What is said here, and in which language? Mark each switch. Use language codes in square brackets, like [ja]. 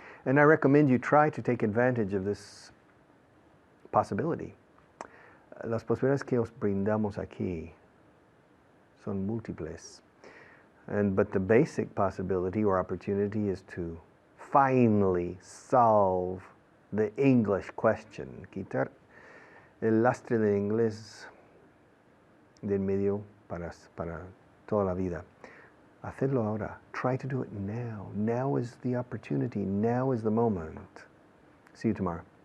[en] And I recommend you try to take advantage of this possibility. [es] Las posibilidades que os brindamos aquí son múltiples. [en] But the basic possibility or opportunity is to finally solve the English question. [es] Quitar el lastre de inglés del medio para toda la vida. Hacerlo ahora. [en] Try to do it now. Now is the opportunity. Now is the moment. See you tomorrow.